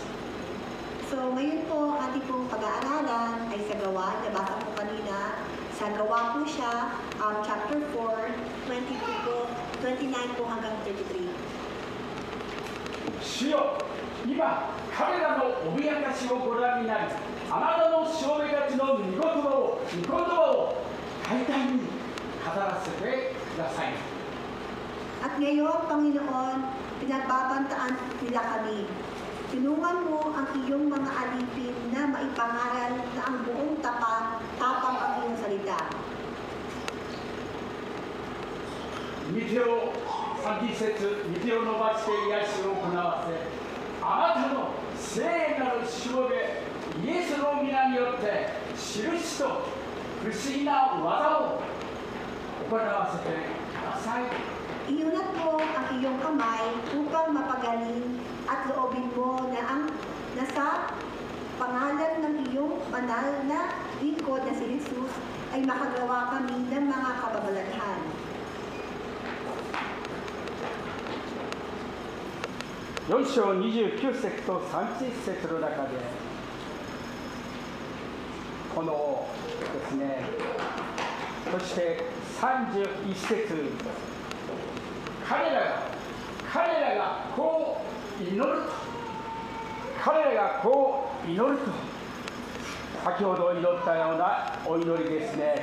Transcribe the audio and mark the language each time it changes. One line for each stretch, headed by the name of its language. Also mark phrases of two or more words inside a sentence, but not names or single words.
Filipino: So, ngayon po, ating pong pag-aaralan ay sa Gawa. Nabasa po kanina. Sa Gawa po siya, chapter 4, 29 po hanggang 33.
Japanese: 主よ、今彼らの脅かしをご覧になり、あなたの証明たちの御言葉を大胆に語らせてください。
Filipino: At ngayon, Panginoon, pinagbabantaan nila kami. Tinungan mo ang iyong mga alipin na maipangaral na ang buong tapang ang iyong salita.
Japanese: 御手を30節、御手を伸ばして癒しを行わせ、あなたの聖なるしもべイエスの皆によって印と不思議な技を行わせてください。
Filipino: Iunat mo ang iyong kamay upang mapagaling at loobin mo na ang nasa pangalan ng iyong banal na lingkod na si Jesus ay makagawa kami ng mga kababalaghan.
Japanese: 4 章29節と30節の中で、このですね、そして31節、彼らがこう祈ると、先ほど祈ったようなお祈りですね。